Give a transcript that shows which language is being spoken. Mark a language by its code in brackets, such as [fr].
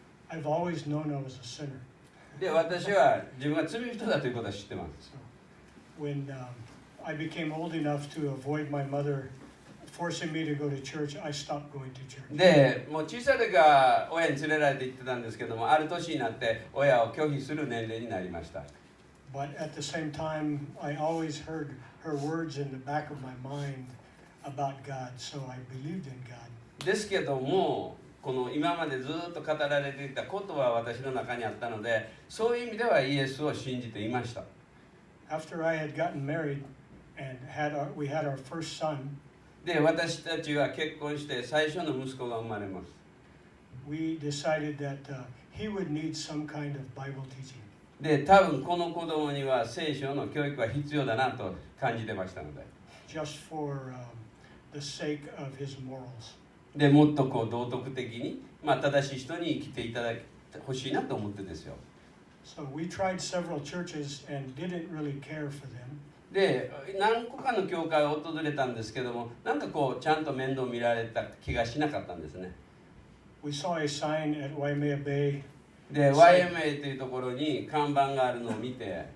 [en] I've always known I was a sinner. [ja] で、私は自分が罪人だということは知ってます。 [en] So, when I became old enough to avoid my mother forcing me to go to church, I stopped going to church. [ja] で、もう小さい時は親に連れられて行ってたんですけども、ある年になって親を拒否する年齢になりました。 [en] But at the same time, I always heard her words in the back of my mind about God, so I believed in God. [ja] ですけども、この今までずっと語られていたことは私の中にあったので、そういう意味ではイエスを信じていました。 [en] After I had gotten married and we had our first son, [ja] で、私たちは結婚して最初の息子が生まれます。 [en] we decided that he would need some kind of Bible teaching. [ja] で、多分この子供には聖書の教育は必要だなと感じてましたので。 [en] Just for the sake of his morals. [ja] で、もっと道徳的に、正しい人に生きていただいてほしいなと思ってですよ。 [en] So we tried several churches and didn't really care for them. [ja] で、何個かの教会を訪れたんですけども、なんかちゃんと面倒見られた気がしなかったんですね。 [en] We saw a sign at Waimea Bay. [ja] で、YMA というところに看板があるのを見て、